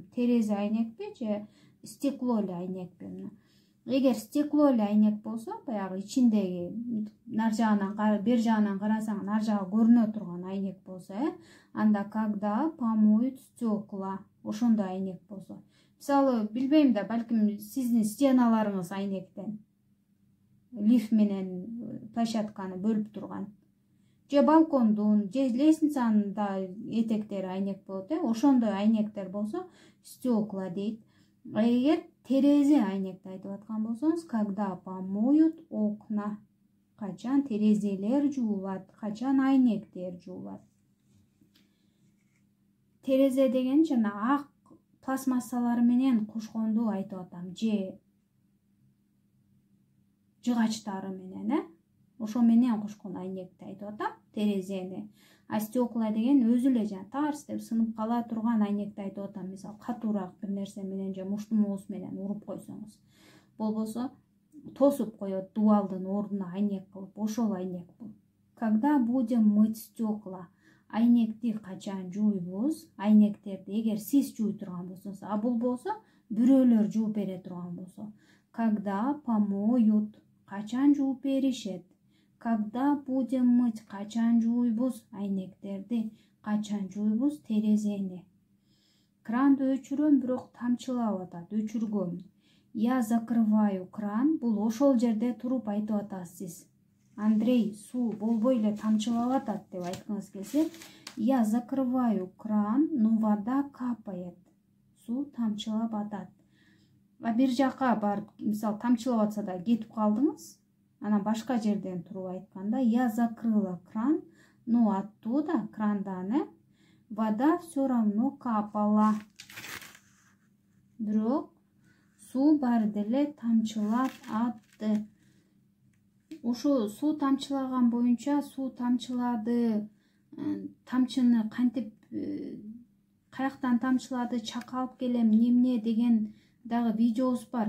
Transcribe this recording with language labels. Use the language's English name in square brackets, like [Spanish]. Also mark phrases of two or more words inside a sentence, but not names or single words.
[Kyrgyz] Терезе айнекпи же стекло эле айнекпи? Эгер стекло эле айнек болсо, баягы ичиндеги нар жагынан, бер жагынан карасаң, нар жагы көрүнө турган айнек болсо, анда [Russian] когда помоют стекла, [Kyrgyz] ошондой айнек болсо. Мисалы, билбейм да, балким сиздин стеналарыңыз айнектен, лифт менен площадканы бөлүп турган. Же балкондун, же лестницанын да этектери айнек болот, ошондой айнектер болсо стекла дейт. Эгер терезе айнекти айтып аткан болсоңуз, [Russian] когда помоют окна. [Kyrgyz] Качан терезелер жуулат, качан айнектер жуулат. Терезе деген жана ак пластмассалар менен кошконду айтып атам, же жыгачтары менен, ошо менен кошкон айнекти айтып атам, терезени. А стекла деген өзү эле жана тарс деп сынып кала турган айнекти айтып атам. Мисалы, катуураак бир нерсе менен же муштумуңуз менен уруп койсоңуз, болбосо тосуп коет дубалдын ордуна айнек кылып, ошол айнек бул. [Russian] Когда будем мыть стекла, [Kyrgyz] айнекти качан жууйбуз? Айнектерди эгер сиз жууй турган болсоңуз, а бул болсо бирөөлөр жууп бере турган болсо, [Russian] когда помоют, [Kyrgyz] качан жууп беришет. [Russian] Когда будем мыть, [Kyrgyz] качан жууйбуз айнектерди, качан жууйбуз терезени. Кранды өчүрөм, бирок тамчылап атат, өчүргөм. [Russian] Я закрываю кран, [Kyrgyz] бул ошол жерде туруп айтып атасыз. Андрей, суу болбой эле тамчылап атат деп айткыңыз келсе, [Russian] я закрываю кран, но вода капает. [Kyrgyz] Суу тамчылап атат. А бир жака барып, мисалы, тамчылап атса да кетип калдыңыз, анан башка жерден туруп айтканда, [Russian] я закрыла кран, но оттуда, крандан, вода все равно капала. [Kyrgyz] Бирок суу баары деле тамчылап атты. Ошо суу тамчылаган боюнча, суу тамчылады, тамчыны кантип, каяктан тамчылады, чакалып келем, эмне деген дагы видеобуз бар.